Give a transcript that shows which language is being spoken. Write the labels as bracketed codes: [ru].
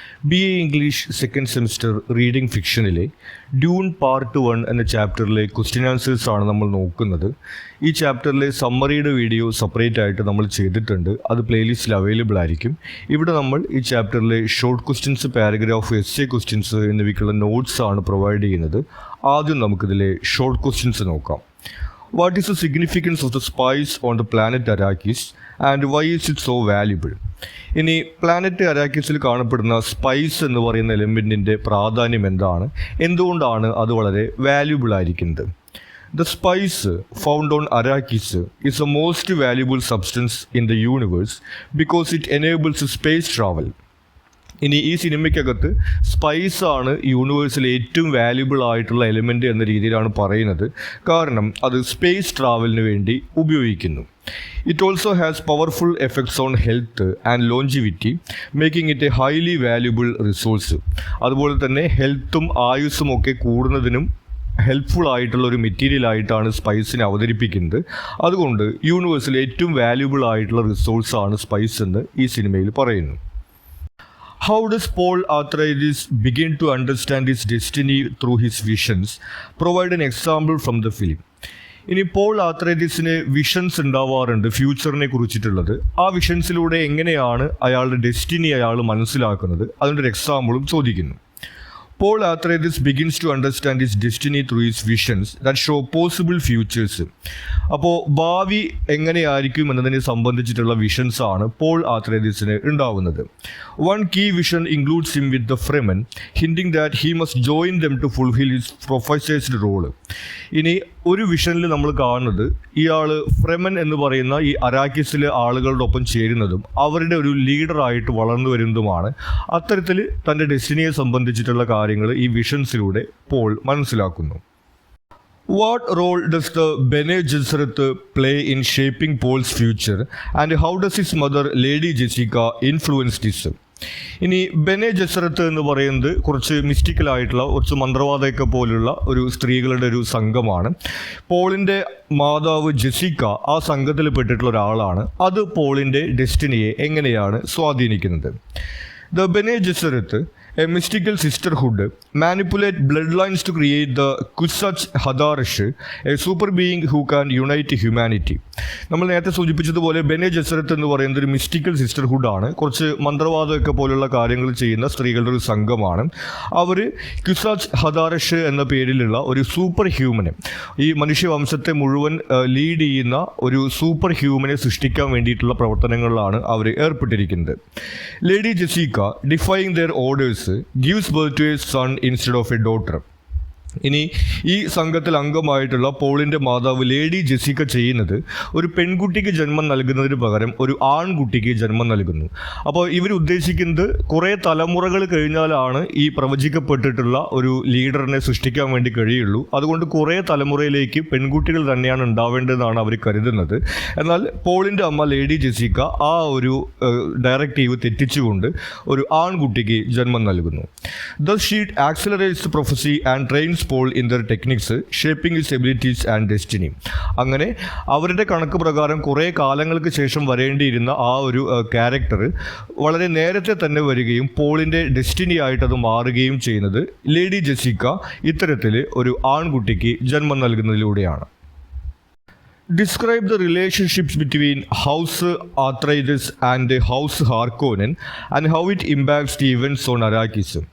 [ml] BA English second semester reading ഫിക്ഷനിലെ Dune part 1 എന്ന ചാപ്റ്ററിലെ question answers ആണ് നമ്മൾ നോക്കുന്നത്. ഈ ചാപ്റ്ററിലെ സമ്മറിയുടെ വീഡിയോ സെപ്പറേറ്റ് ആയിട്ട് നമ്മൾ ചെയ്തിട്ടുണ്ട്. അത് പ്ലേലിസ്റ്റിൽ അവൈലബിൾ ആയിരിക്കും. ഇവിടെ നമ്മൾ ഈ ചാപ്റ്ററിലെ short questions, paragraph, essay questions എന്നിവയ്ക്കുള്ള നോട്ട്സ് ആണ് പ്രൊവൈഡ് ചെയ്യുന്നത്. ആദ്യം നമുക്കിതിലെ ഷോർട്ട് ക്വസ്റ്റ്യൻസ് നോക്കാം. [en] What is the significance of the spice on the planet Arrakis and why is it so valuable? [ml] ഇനി പ്ലാനറ്റ് അരാക്കിസിൽ കാണപ്പെടുന്ന സ്പൈസ് എന്ന് പറയുന്ന എലിമെൻറ്റിൻ്റെ പ്രാധാന്യം എന്താണ്, എന്തുകൊണ്ടാണ് അത് വളരെ വാല്യുബിൾ ആയിരിക്കുന്നത്? [en] The spice found on Arrakis is the most valuable substance in the universe because it enables space travel. [ml] ഇനി ഈ സിനിമയ്ക്കകത്ത് സ്പൈസ് ആണ് യൂണിവേഴ്സിലെ ഏറ്റവും വാല്യുബിൾ ആയിട്ടുള്ള എലിമെൻ്റ് എന്ന രീതിയിലാണ് പറയുന്നത്. കാരണം അത് സ്പേസ് ട്രാവലിന് വേണ്ടി ഉപയോഗിക്കുന്നു. [en] It also has powerful effects on health and longevity, making it a highly valuable resource. [ml] അതുപോലെ തന്നെ ഹെൽത്തും ആയുസ്സും ഒക്കെ കൂടുന്നതിനും ഹെൽപ്ഫുൾ ആയിട്ടുള്ള ഒരു മെറ്റീരിയൽ ആയിട്ടാണ് സ്പൈസിനെ അവതരിപ്പിക്കുന്നത്. അതുകൊണ്ട് യൂണിവേഴ്സിലെ ഏറ്റവും വാല്യുബിൾ ആയിട്ടുള്ള റിസോഴ്സാണ് സ്പൈസ് എന്ന് ഈ സിനിമയിൽ പറയുന്നു. [en] How does Paul Atreides begin to understand his destiny through his visions? Provide an example from the film. [ml] ഇനി പോൾ ആത്രൈഡിസിന് വിഷൻസ് ഉണ്ടാവാറുണ്ട് ഫ്യൂച്ചറിനെ കുറിച്ചിട്ടുള്ളത്. ആ വിഷൻസിലൂടെ എങ്ങനെയാണ് അയാളുടെ ഡെസ്റ്റിനി അയാൾ മനസ്സിലാക്കുന്നത്, അതിൻ്റെ ഒരു എക്സാമ്പിളും ചോദിക്കുന്നു. [en] Paul Atreides begins to understand his destiny through his visions that show possible futures. [ml] അപ്പോൾ ഭാവി എങ്ങനെയായിരിക്കും എന്നതിനെ സംബന്ധിച്ചിട്ടുള്ള വിഷൻസ് ആണ് പോൾ ആത്രൈഡിസിന് ഉണ്ടാവുന്നത്. [en] One key vision includes him with the Fremen, hinting that he must join them to fulfill his prophesied role. [ml] ഇനി ഒരു വിഷനിൽ നമ്മൾ കാണുന്നത് ഇയാൾ ഫ്രെമൻ എന്ന് പറയുന്ന ഈ അരാക്കിസിലെ ആളുകളുടെ ഒപ്പം ചേരുന്നതും അവരുടെ ഒരു ലീഡറായിട്ട് വളർന്നു വരുന്നതുമാണ്. അത്തരത്തിൽ തൻ്റെ ഡെസ്റ്റിനിയെ സംബന്ധിച്ചിട്ടുള്ള കാര്യങ്ങൾ ഈ വിഷൻസിലൂടെ പോൾ മനസ്സിലാക്കുന്നു. [en] What role does the Bene Gesserit play in shaping Paul's future and how does his mother Lady Jessica influence this? [ml] ഇനി ബെനെ ജെസറത്ത് എന്ന് പറയുന്നത് കുറച്ച് മിസ്റ്റിക്കലായിട്ടുള്ള കുറച്ച് മന്ത്രവാദമൊക്കെ പോലുള്ള ഒരു സ്ത്രീകളുടെ ഒരു സംഘമാണ്. പോളിൻ്റെ മാതാവ് ജെസിക്ക ആ സംഘത്തിൽ പെട്ടിട്ടുള്ള ഒരാളാണ്. അത് പോളിൻ്റെ ഡെസ്റ്റിനിയെ എങ്ങനെയാണ് സ്വാധീനിക്കുന്നത്? [en] The Bene Gesserit, a mystical sisterhood, manipulate bloodlines to create the Kwisatz Haderach, a super being who can unite humanity. [ml] നമ്മൾ നേരത്തെ സൂചിപ്പിച്ചതുപോലെ ബെനെ ജെസറത്ത് എന്ന് പറയുന്നത് ഒരു മിസ്റ്റിക്കൽ സിസ്റ്റർഹുഡാണ്. കുറച്ച് മന്ത്രവാദമൊക്കെ പോലുള്ള കാര്യങ്ങൾ ചെയ്യുന്ന സ്ത്രീകളുടെ ഒരു സംഘമാണ്. അവർ ക്വിസാച്ച് ഹദാരഷ് എന്ന പേരിലുള്ള ഒരു സൂപ്പർ ഹ്യൂമനെ, ഈ മനുഷ്യവംശത്തെ മുഴുവൻ ലീഡ് ചെയ്യുന്ന ഒരു സൂപ്പർ ഹ്യൂമനെ സൃഷ്ടിക്കാൻ വേണ്ടിയിട്ടുള്ള പ്രവർത്തനങ്ങളിലാണ് അവർ ഏർപ്പെട്ടിരിക്കുന്നത്. [en] Lady Jessica, defying their orders, gives birth to a son instead of a daughter. [ml] ഇനി ഈ സംഘത്തിൽ അംഗമായിട്ടുള്ള പോളിൻ്റെ മാതാവ് ലേഡി ജെസിക്ക ചെയ്യുന്നത് ഒരു പെൺകുട്ടിക്ക് ജന്മം നൽകുന്നതിന് പകരം ഒരു ആൺകുട്ടിക്ക് ജന്മം നൽകുന്നു. അപ്പോൾ ഇവർ ഉദ്ദേശിക്കുന്നത് കുറേ തലമുറകൾ കഴിഞ്ഞാലാണ് ഈ പ്രവചിക്കപ്പെട്ടിട്ടുള്ള ഒരു ലീഡറിനെ സൃഷ്ടിക്കാൻ വേണ്ടി കഴിയുള്ളൂ. അതുകൊണ്ട് കുറേ തലമുറയിലേക്ക് പെൺകുട്ടികൾ തന്നെയാണ് ഉണ്ടാവേണ്ടതെന്നാണ് അവർ കരുതുന്നത്. എന്നാൽ പോളിൻ്റെ അമ്മ ലേഡി ജെസിക്ക ആ ഒരു ഡയറക്റ്റീവ് തെറ്റിച്ചുകൊണ്ട് ഒരു ആൺകുട്ടിക്ക് ജന്മം നൽകുന്നു. [en] Thus she accelerates the prophecy and trains Paul in their techniques, shaping his abilities and destiny. [ml] അങ്ങനെ അവരുടെ കണക്ക് പ്രകാരം കുറേ കാലങ്ങൾക്ക് ശേഷം വരേണ്ടിയിരുന്ന ആ ഒരു ക്യാരക്ടർ വളരെ നേരത്തെ തന്നെ വരികയും പോളിൻ്റെ ഡെസ്റ്റിനി ആയിട്ട് അത് മാറുകയും ചെയ്യുന്നത് ലേഡി ജെസിക്ക ഇത്തരത്തിൽ ഒരു ആൺകുട്ടിക്ക് ജന്മം നൽകുന്നതിലൂടെയാണ്. [en] Describe the relationships between House Atreides and House Harkonnen and how it impacts the events on Arrakis.